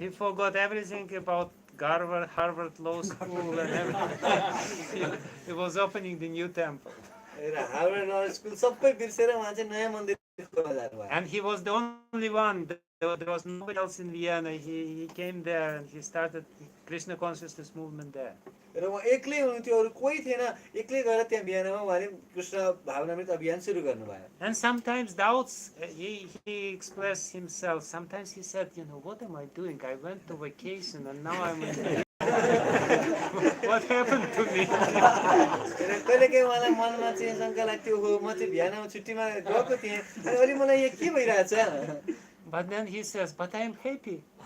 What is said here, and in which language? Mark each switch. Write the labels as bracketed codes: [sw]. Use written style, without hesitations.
[en] He forgot everything about Harvard Law School and everything. He was opening the new temple. [ne] र Harvard law school सबै बिर्सेर उहाँ चाहिँ नयाँ मन्दिर खोल्न जानुभयो। [en] And he was the only one. There was nobody else in Vienna. He came there and he started Krishna consciousness movement there. [ne] र उहाँ एक्लै हुनुहुन्थ्यो, अरु कोही थिएन। एक्लै गएर त्यहाँ भियनामा उहाँले कृष्ण भावनामृत अभियान सुरु गर्नुभयो। [en] And sometimes doubts, he expressed himself. Sometimes he said, what am I doing? I went to vacation and now I'm in what happened to me? [ne] कहिलेकाहीँ उहाँलाई मनमा चाहिँ शङ्का लाग्थ्यो, हो म चाहिँ भियनामा छुट्टीमा गएको थिएँ अनि अहिले मलाई यहाँ के भइरहेछ? [en] But then he says, but I am happy.